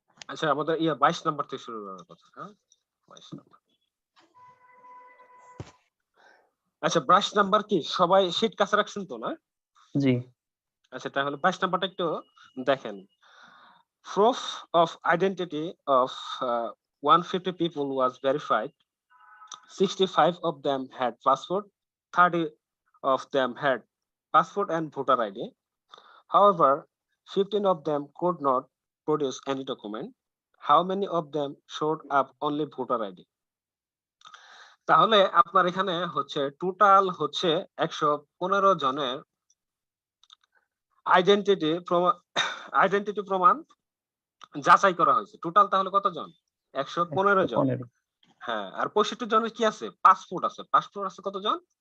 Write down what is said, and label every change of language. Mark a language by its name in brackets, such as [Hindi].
[Bangla] আচ্ছা আমাদের 22 নাম্বার থেকে শুরু করার কথা, হ্যাঁ 22 নাম্বার। আচ্ছা 22 নাম্বার কি সবাই শীট কাছে রাখছেন তো না? জি। আচ্ছা তাহলে 22 নাম্বারটা একটু দেখেন। [English] Proof of identity of 150 people was verified. 65 of them had passport, 30 of them had passport and voter ID. However, 15 of them could not produce any document. How many of them showed up only voter ID? [Bangla] তাহলে আপনার এখানে হচ্ছে total হচ্ছে 115 জনের identity প্রমাণ যাচাই করা হয়েছে। টোটাল তাহলে কতজন? 115 জন। 115। হ্যাঁ, আর 65 জনের কি আছে? পাসপোর্ট আছে। পাসপোর্ট আছে কতজন?